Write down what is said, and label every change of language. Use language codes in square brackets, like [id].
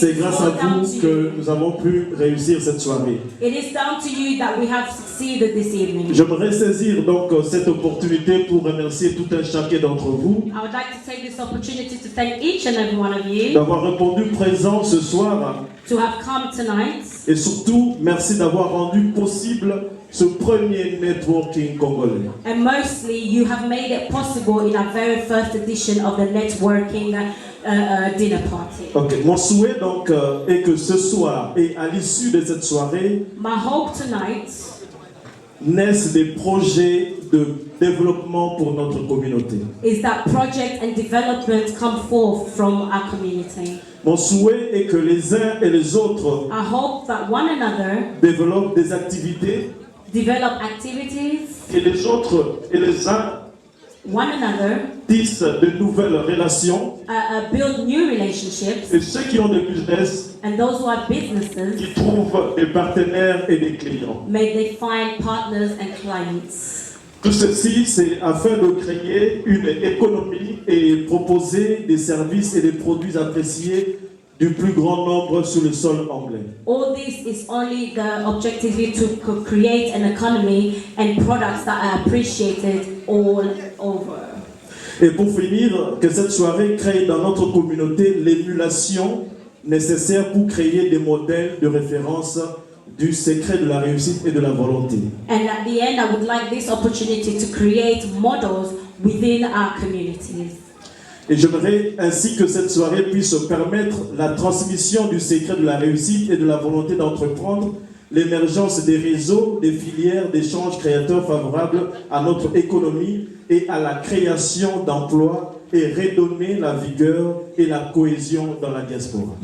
[fr] C'est grâce à vous que nous avons pu réussir cette soirée. [en] It is down to you that we have succeeded this evening. [fr] J'aimerais saisir donc cette opportunité pour remercier tout un chacun d'entre vous [en] I would like to take this opportunity to thank each and every one of you [fr] d'avoir répondu présent ce soir [en] to have come tonight. [fr] et surtout merci d'avoir rendu possible ce premier networking congolais. [en] And mostly, you have made it possible in our very first edition of the networking dinner party. [fr] Ok, mon souhait donc est que ce soir et à l'issue de cette soirée [en] My hope tonight [fr] naissent des projets de développement pour notre communauté. [en] is that project and development come forth from our community. [fr] Mon souhait est que les uns et les autres [en] I hope that one another [fr] développent des activités [en] develop activities, [fr] et les autres et les uns [en] one another [fr] tissent de nouvelles relations [en] build new relationships, [fr] et ceux qui ont des business [en] and those who have businesses, [fr] qui trouvent des partenaires et des clients. [en] may they find partners and clients. [fr] Tout ceci, c'est afin de créer une économie et proposer des services et des produits appréciés du plus grand nombre sur le sol anglais. [en] All this is only the objective to create an economy and products that are appreciated all over. [fr] Et pour finir, que cette soirée crée dans notre communauté l'émulation nécessaire pour créer des modèles de référence du secret de la réussite et de la volonté. [en] And at the end, I would like this opportunity to create models within our communities. [fr] Et j'aimerais ainsi que cette soirée puisse permettre la transmission du secret de la réussite et de la volonté d'entreprendre, l'émergence des réseaux, des filières d'échanges créateurs favorables à notre économie et à la création d'emplois et redonner la vigueur et la cohésion dans la diaspora.